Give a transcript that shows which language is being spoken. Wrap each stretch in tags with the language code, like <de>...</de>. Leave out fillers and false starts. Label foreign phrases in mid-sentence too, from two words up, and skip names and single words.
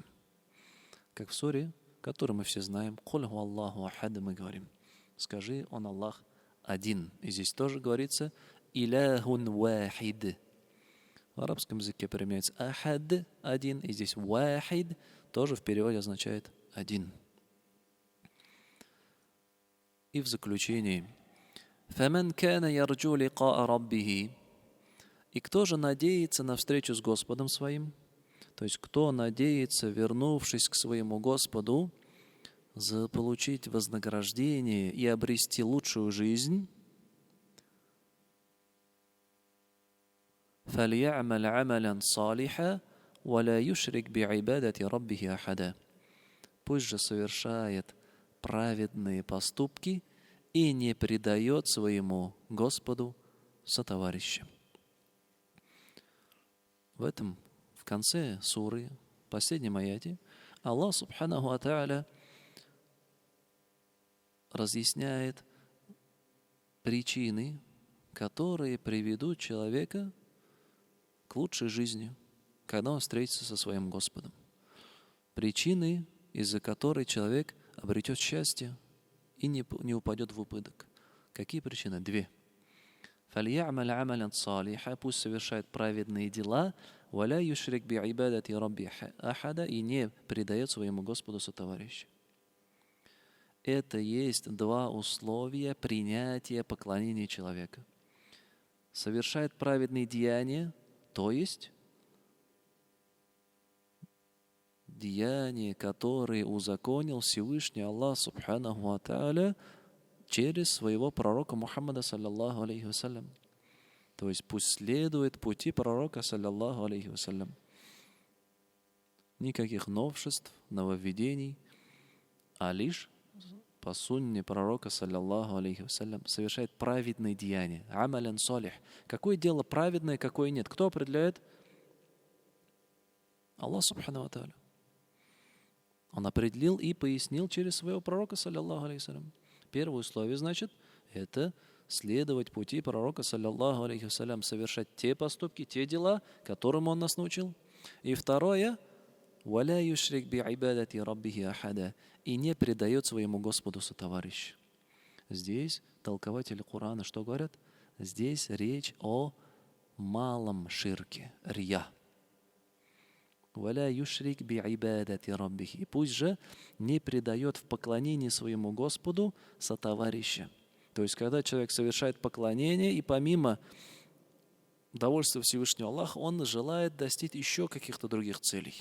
<ru>Как в суре, которую мы все знаем,</ru> <ar>«قل هو الله أحد»,</ar> <ru>мы говорим, скажи, Он Аллах один. И здесь тоже говорится</ru> <ar>«إله واحد».</ar> <ru>В арабском языке применяется ахад, один, и здесь вахид тоже в переводе означает один. И в заключении:</ru> <ar>«فمن كان يرجو لقاء ربه».</ar> <ru>И кто же надеется на встречу с Господом своим? То есть кто надеется, вернувшись к своему Господу, заполучить вознаграждение и обрести лучшую жизнь?</ru> <ar>فَلْيَعْمَلْ عَمَلًا صَالِحًا وَلَا يُشْرِكْ بِعِبَادَةِ رَبِّهِ أَحَدًا.</ar> <ru>Пусть же совершает праведные поступки и не предает своему Господу сотоварища. В конце суры, в последнем аяте, Аллах</ru> <ar>سبحانه وتعالى</ar> <ru>разъясняет причины, которые приведут человека к лучшей жизни, когда он встретится со своим Господом. Причины, из-за которой человек обретет счастье и не упадет в упадок. Какие причины? Две.</ru> <ar>فَلْيَعْمَلْ عَمَلًا صَالِحًا.</ar> <ru>Пусть совершает праведные дела,</ru> <ar>وَلَا يُشْرِكْ بِعِبَادَةِ رَبِّهِ أَحَدًا.</ar> <ru>И не предает своему Господу сотоварища. Это есть два условия принятия поклонения человека. Совершает праведные деяния, то есть деяния, которые узаконил Всевышний Аллах</ru> <ar>سبحانه وتعالى</ar> <ru>через своего пророка Мухаммада</ru> <ar>صلى الله عليه وسلم.</ar> <ru>То есть пусть следует пути пророка,</ru> <ar>صلى الله عليه وسلم.</ar> <ru>Никаких новшеств, нововведений, а лишь по сунне пророка,</ru> <ar>صلى الله عليه وسلم,</ar> <ru>совершает праведные деяния.</ru> <ar>عملا صالحا.</ar> <ru>Какое дело праведное, какое нет? Кто определяет?</ru> <ar>الله سبحانه وتعالى.</ar> <ru>Он определил и пояснил через своего пророка,</ru> <ar>صلى الله عليه وسلم.</ar> <ru>Первое условие, значит, это следовать пути пророка,</ru> <ar>صلى الله عليه وسلم,</ar> <ru>совершать те поступки, те дела, которым он нас научил. И второе,</ru> <ar>«ولا يشرك بعبادة ربه أحدا»,</ar> <ru>и не предает своему Господу сотоварища. Здесь толкователи Корана что говорят? Здесь речь о малом ширке, рия.</ru> <ar>«ولا يشرك بعبادة ربه».</ar> <ru>И пусть же не предает в поклонении своему Господу сотоварища. То есть, когда человек совершает поклонение, и помимо довольства Всевышнего Аллаха, он желает достичь еще каких-то других целей.</ru>